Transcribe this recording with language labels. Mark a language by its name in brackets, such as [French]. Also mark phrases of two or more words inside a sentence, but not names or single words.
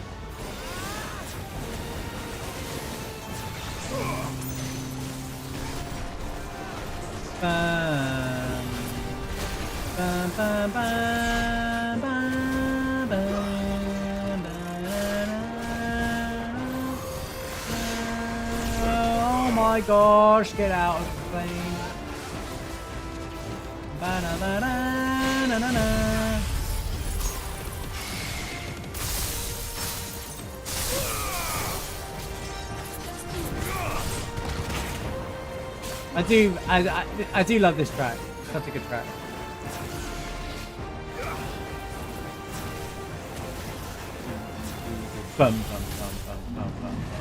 [English] Bam, bam, bam, bam, bam, bam, oh my gosh, get out of the plane. Ba-na-ba-na-na-na-na. I do love this track. Such a good track. Bum, bum, bum, bum, bum, bum.